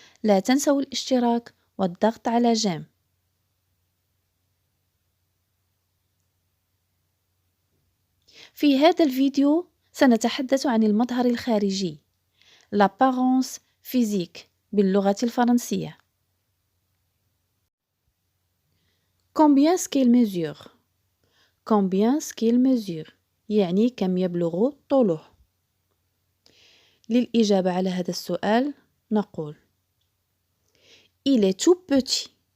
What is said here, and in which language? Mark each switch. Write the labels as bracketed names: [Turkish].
[Arabic] لا تنسوا الاشتراك والضغط على جيم. في هذا الفيديو سنتحدث عن المظهر الخارجي l'apparence physique باللغة الفرنسية. [French] Combien est-ce qu'il mesure? Combien est-ce qu'il mesure؟ [Arabic] يعني كم يبلغ طوله. للإجابة على هذا السؤال نقول [French] Il est tout petit.